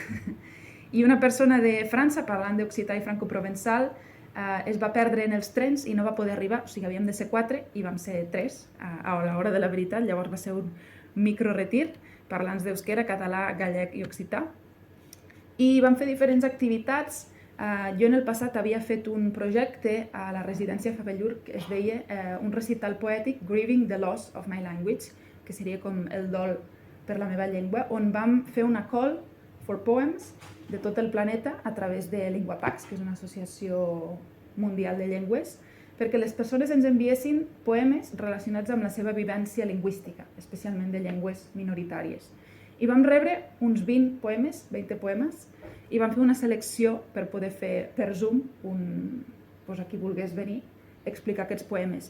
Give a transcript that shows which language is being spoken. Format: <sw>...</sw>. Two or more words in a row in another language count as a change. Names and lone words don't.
<ca>I una persona de França, parlant d'occità i franco-provençal, es va perdre en els trens i no va poder arribar, o sigui, havíem de ser 4 i vam ser 3 a l'hora de la veritat, llavors va ser un microretir, parlants d'euskera, català, gallec i occità. I vam fer diferents activitats. Jo en el passat havia fet un projecte a la residència Fabellur que es deia un recital poètic,</ca> <en>Grieving the Loss of My Language,</en> <ca>que seria com el dol per la meva llengua, on vam fer una</ca> <en>call for poems</en> <ca>de tot el planeta a través de LinguaPax, que és una associació mundial de llengües, perquè les persones ens enviessin poemes relacionats amb la seva vivència lingüística, especialment de llengües minoritàries. I vam rebre uns 20 poemes, i vam fer una selecció per poder fer per Zoom, a qui volgués venir, explicar aquests poemes.</ca>